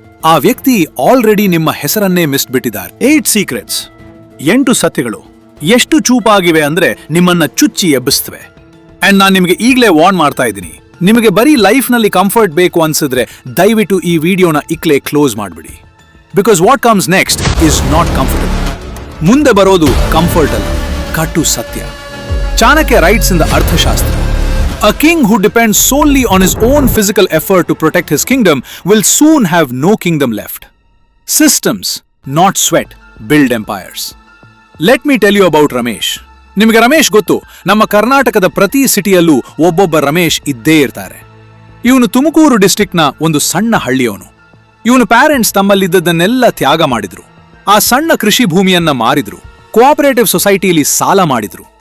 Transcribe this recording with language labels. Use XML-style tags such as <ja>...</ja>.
<kn>ಆ ವ್ಯಕ್ತಿ ಆಲ್ರೆಡಿ ನಿಮ್ಮ ಹೆಸರನ್ನೇ ಮಿಸ್ಬಿಟ್ಟಿದ್ದಾರೆ. 8 ಸೀಕ್ರೆಟ್ಸ್, 8 ಸತ್ಯಗಳು ಎಷ್ಟು ಚೂಪಾಗಿವೆ ಅಂದ್ರೆ ನಿಮ್ಮನ್ನ ಚುಚ್ಚಿ ಎಬ್ಬಿಸ್ತವೆ. ಅಂಡ್ ನಾನು ನಿಮಗೆ ಈಗಲೇ ವಾರ್ನ್ ಮಾಡ್ತಾ ಇದ್ದೀನಿ, ನಿಮಗೆ ಬರೀ ಲೈಫ್ನಲ್ಲಿ ಕಂಫರ್ಟ್ ಬೇಕು ಅನ್ಸಿದ್ರೆ ದಯವಿಟ್ಟು ಈ ವಿಡಿಯೋನ ಇಕ್ಲೇ ಕ್ಲೋಸ್ ಮಾಡ್ಬಿಡಿ.</kn> <en>Because what comes next is not comfortable.</en> <kn>ಮುಂದೆ ಬರೋದು ಕಂಫರ್ಟ್ ಅಲ್ಲ, ಕಟ್ಟು ಸತ್ಯ.</kn> <en>Chanakya writes in the Arthashastra, a king who depends solely on his own physical effort to protect his kingdom will soon have no kingdom left. Systems, not sweat, build empires. Let me tell you about Ramesh.</en> <kn>ನಿಮಗೆ ರಮೇಶ್ ಗೊತ್ತು, ನಮ್ಮ ಕರ್ನಾಟಕದ ಪ್ರತಿ ಸಿಟಿಯಲ್ಲೂ ಒಬ್ಬೊಬ್ಬ ರಮೇಶ್ ಇದ್ದೇ ಇರ್ತಾರೆ. ಇವನು ತುಮಕೂರು ಡಿಸ್ಟ್ರಿಕ್ಟ್ನ ಒಂದು ಸಣ್ಣ ಹಳ್ಳಿಯವನು. ಇವನು ಪ್ಯಾರೆಂಟ್ಸ್ ತಮ್ಮಲ್ಲಿದ್ದದನ್ನೆಲ್ಲ ತ್ಯಾಗ ಮಾಡಿದ್ರು. ಆ ಸಣ್ಣ ಕೃಷಿ ಭೂಮಿಯನ್ನ ಮಾರಿದ್ರು, ಕೋಆಪರೇಟಿವ್ ಸೊಸೈಟಿಯಲ್ಲಿ ಸಾಲ ಮಾಡಿದ್ರು.</kn>